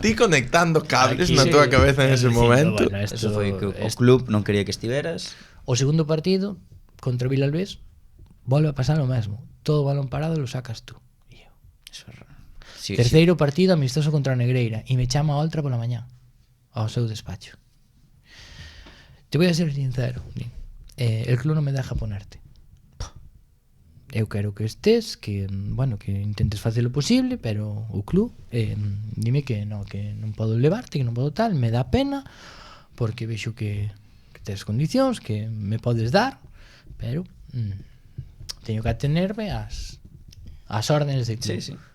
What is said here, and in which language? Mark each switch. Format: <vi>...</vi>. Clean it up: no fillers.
<gl>Ti conectando cables na túa cabeza en ese momento. Bueno, Eso foi que o club non quería que estiveras. O segundo partido contra o Vilalbés volve a pasar o mesmo.</gl> <es>Todo balón parado lo sacas tú.</es> <gl>E eu. Eso é raro. Sí, Terceiro partido amistoso contra o Negreira e me chama a Oltra pola mañá ao seu despacho.</gl> <es>Te voy a ser sincero, el club non me deja ponerte.</es> <gl>Eu quero que estés, que intentes facer o posible, pero o club dime que non podo levarte, que non podo tal, me dá pena porque vexo que tes condicións que me podes dar, pero teño que atenerme ás órdenes de club.</gl>